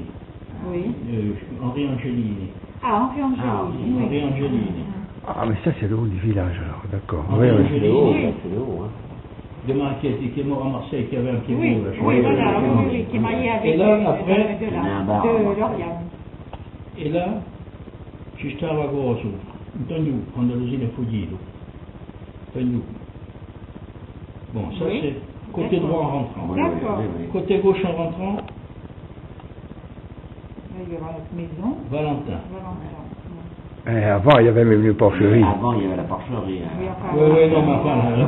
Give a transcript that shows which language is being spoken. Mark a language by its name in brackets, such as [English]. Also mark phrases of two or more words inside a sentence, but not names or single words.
[French] Oui. Henri Angelini. Ah, Henri Angélini. Ah, oui. Henri Angelini. Ah, mais ça, c'est le haut du village, alors, d'accord. Ah, Oui, oui, oui. je- C'est le haut, là, c'est le haut, hein. Demain, qui est mort à Marseille, qui avait un pied Oui, beau, là, je oui, crois. voilà, oui, oui, oui, oui, qui est marié Et avec là, après, de il y a un bar, Lauriane. [Italian] E là ci stava coso, Antonio, Andalusina e Fuggito. [French] Antonio. Bon, ça Oui. c'est côté D'accord. droit en rentrant. Oui, D'accord. oui, oui. Côté gauche en rentrant, Là, il y aura notre maison. Valentin. Valentin. Avant, il y avait même une porcherie. Avant, il y avait la porcherie. hein. Oui, enfin, Oui, oui, non, mais enfin, là,